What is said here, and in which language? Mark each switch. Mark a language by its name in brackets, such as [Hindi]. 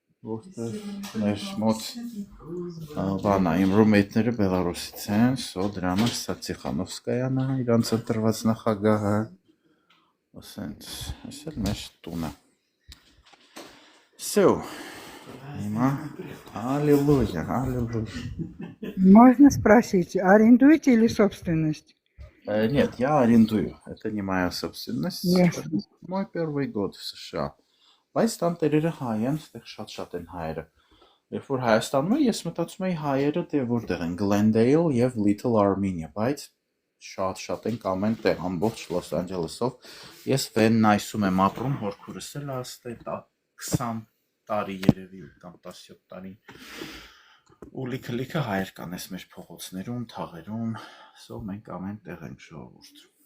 [Armenian] որտեղ մեր մոտ բանա իմ roommate-ները Բելարուսից են, սո դրա համար սա Տիխանովսկայան է, իրանց ընտրված նախագահը։ Ասենց, այսօր մեր տունը։ [Russian] Всё. [Armenian] Հիմա [Russian] аллилуйя, аллилуйя. Можно спросить, арендуете или собственность? Нет, я арендую. Это не моя собственность. Ясно. Мой первый год в США. [Armenian] Բայց տանտերերը հայ են, այդտեղ շատ են հայերը։ Երբ որ Հայաստանում եմ, ես մտածում եի հայերը դե որտեղ են Glendale եւ Little Armenia, բայց շատ են կամ են տեղ ամբողջ Los Angeles-ով։ Ես Van-Nuysում եմ ապրում, հորքուրս էլ աստե 20 տարի երևի կամ 17 տարի։ Ու լիքը հայեր կան ես մեր փողոցներում, թաղերում, սո մենք ամեն տեղ ենք ժողովուրդ։